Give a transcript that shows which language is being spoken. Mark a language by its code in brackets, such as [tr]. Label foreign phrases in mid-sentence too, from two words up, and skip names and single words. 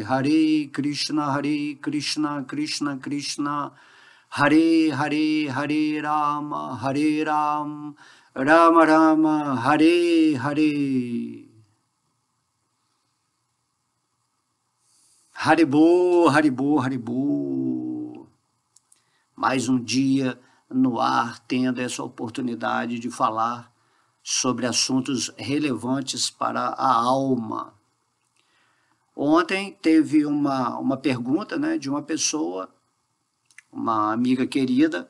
[sa] Hare Krishna, Hare Krishna, Krishna Krishna, Hare Hare, Hare Rama, Hare Ram, Rama Rama, Hare Hare. Haribo, Haribo, Haribo. [pt] Mais um dia no ar, tendo essa oportunidade de falar sobre assuntos relevantes para a alma. Ontem teve uma pergunta, né, de uma pessoa, uma amiga querida.